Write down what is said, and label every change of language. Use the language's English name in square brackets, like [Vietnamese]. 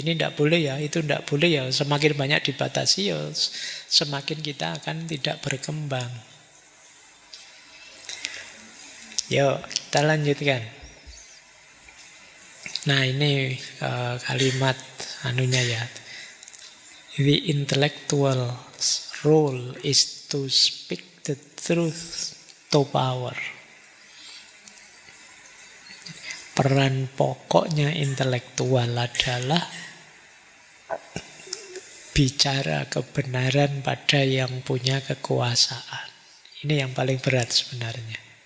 [Indonesian] Ini tidak boleh ya, itu tidak boleh ya. Semakin banyak dibatasi ya, semakin kita akan tidak berkembang. Yuk, kita lanjutkan. Nah, ini kalimat anunya ya. [English] The intellectual's role is to speak the truth to power. [Indonesian] Peran pokoknya intelektual adalah bicara kebenaran pada yang punya kekuasaan. Ini yang paling berat sebenarnya.